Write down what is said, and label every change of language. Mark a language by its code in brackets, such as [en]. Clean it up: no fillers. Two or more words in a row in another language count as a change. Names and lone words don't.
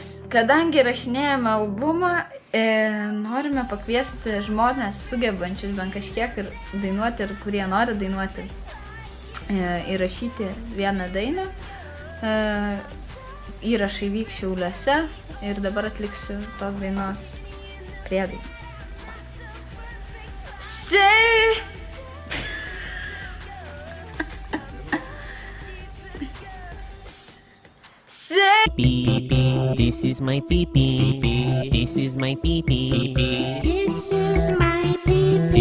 [lt] Kadangi rašinėjame albumą, norime pakviesti žmonės sugebančius bent kažkiek ir dainuoti, ir kurie nori dainuoti, įrašyti vieną dainą. Įrašai vyks Šiauliuose ir dabar atliksiu tos dainos priedainą. [en] Beep, this is my pee pee. This is my pee pee. This is my pee pee.